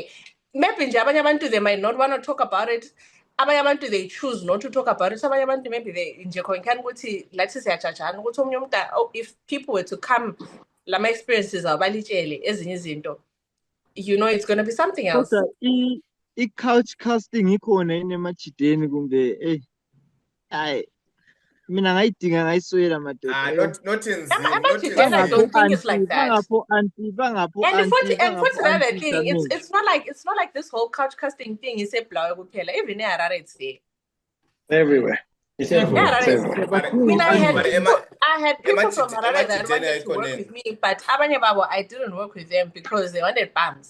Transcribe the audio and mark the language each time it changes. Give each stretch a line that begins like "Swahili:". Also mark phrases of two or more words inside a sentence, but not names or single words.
English: Maybe they might not want to talk about it. They choose not to talk about it. Maybe they if people were to come. My experiences are it's going to be something else.
North Ndebele: I-couch casting ikhona yini emachideni kumbe mina ngayidinga ngayiswela madoda.
English: Not in Zim. I don't think it's like that. And another thing, it's not like this whole couch casting thing is a blow kuphela. Even it's there. Everywhere. It's everywhere. I had people from Harare that wanted to work with me, but I didn't work with them because they wanted bums.